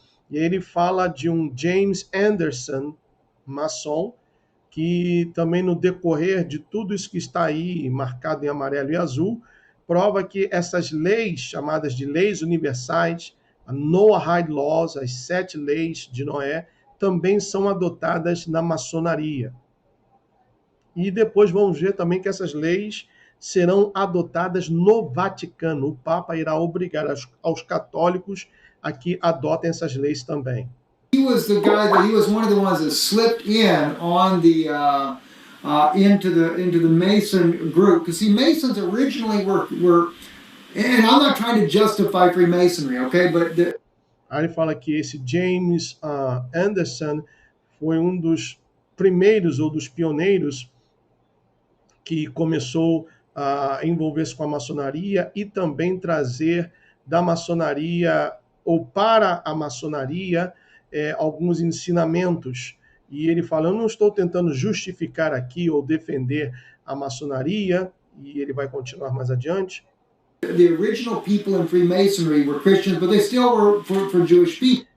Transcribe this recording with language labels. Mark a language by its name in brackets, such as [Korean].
[Portuguese] E ele fala de um James Anderson, maçom, que também no decorrer de tudo isso que está aí, marcado em amarelo e azul, prova que essas leis, chamadas de leis universais, a Noahide Laws, as 7 leis de Noé, também são adotadas na maçonaria. E depois vamos ver também que essas leis serão adotadas no Vaticano. O Papa irá obrigar aos católicos a que adotem essas leis também. [English] he was the guy that he was one of the ones that slipped in on the into the Mason group, because see, Masons originally were and I'm not trying to justify Freemasonry, okay, but [Portuguese] Aí ele fala que esse James Anderson foi um dos primeiros ou dos pioneiros que começou a envolver-se com a maçonaria e também trazer da maçonaria ou para a maçonaria alguns ensinamentos. E ele fala, eu não estou tentando justificar aqui ou defender a maçonaria, e ele vai continuar mais adiante. [English] The original people in Freemasonry were Christians, but they still were for Jewish people.